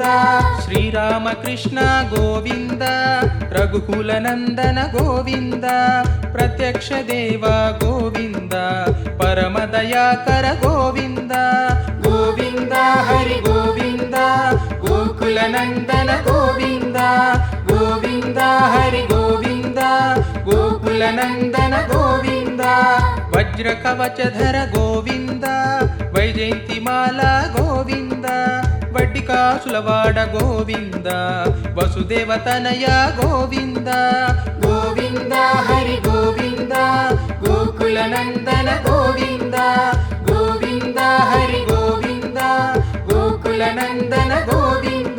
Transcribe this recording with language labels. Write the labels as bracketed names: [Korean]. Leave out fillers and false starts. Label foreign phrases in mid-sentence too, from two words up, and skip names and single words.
[Telugu] శ్రీరామకృష్ణ గోవింద రఘుకుల నందన గోవింద ప్రత్యక్ష దేవ గోవింద పరమ దయాకర గోవింద గోవింద హరి గోవింద గోకుల నందన గోవింద గోవింద హరి గోవింద గోకుల [Kannada] ಗೋಕುಲನಂದನ ಗೋವಿಂದ ವಜ್ರ ಕವಚಧರ ಗೋವಿಂದ ವೈಜಯಂತಿಮಾಲಾ ಗೋವಿಂದ ವಡ್ಡಿಕಾಸುಲವಾಡ ಗೋವಿಂದ ವಸುದೇವತನಯ ಗೋವಿಂದ ಗೋವಿಂದ ಹರಿ ಗೋವಿಂದ ಗೋಕುಲನಂದನ ಗೋವಿಂದ ಗೋವಿಂದ ಹರಿ ಗೋವಿಂದ ಗೋಕುಲನಂದನ ಗೋವಿಂದ